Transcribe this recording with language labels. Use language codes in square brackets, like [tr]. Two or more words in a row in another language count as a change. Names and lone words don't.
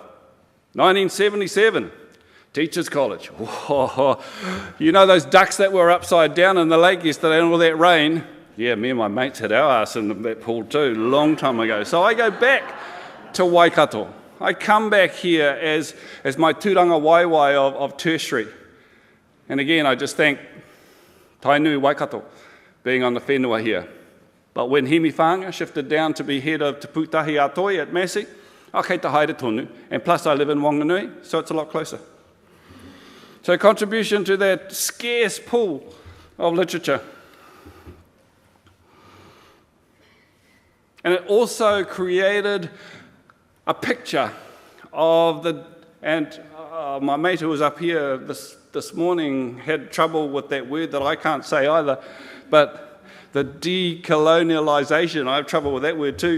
[en] 1977. Teachers College. Whoa. You know those ducks that were upside down in the lake yesterday and all that rain? Yeah, me and my mates had our ass in that pool too, long time ago. So I go back to Waikato. I come back here as my [mi] tūranga waiwai [en] of tertiary. And again, I just thank Tainui Waikato being on the whenua here. But when Hemi Whanga shifted down to be head of Te Pūtahi Ātoi at Massey, I [mi] kei te haere tonu, [en] and plus I live in Wanganui, so it's a lot closer. So contribution to that scarce pool of literature. And it also created a picture of my mate who was up here this morning had trouble with that word that I can't say either, but the decolonialization, I have trouble with that word too.